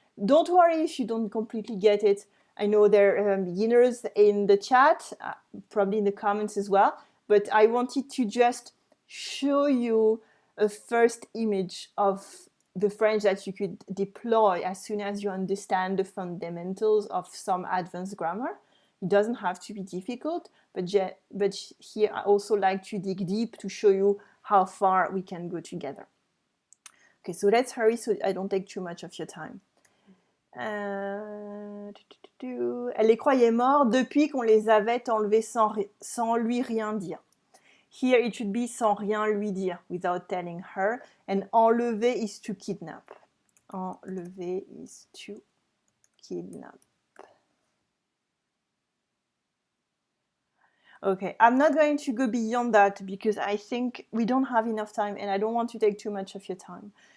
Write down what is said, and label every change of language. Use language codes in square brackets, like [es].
[en] Don't worry if you don't completely get it. I know there are beginners in the chat, probably in the comments as well, but I wanted to just show you a first image of the French that you could deploy as soon as you understand the fundamentals of some advanced grammar. It doesn't have to be difficult, but here I also like to dig deep to show you how far we can go together. Okay, so let's hurry so I don't take too much of your time. [fr] Elle les croyait morts depuis qu'on les avait enlevés sans lui rien dire. [en] Here it should be [fr] sans rien lui dire, [en] without telling her. And enlever is to kidnap. Enlever is to kidnap. Okay, I'm not going to go beyond that because I think we don't have enough time and I don't want to take too much of your time.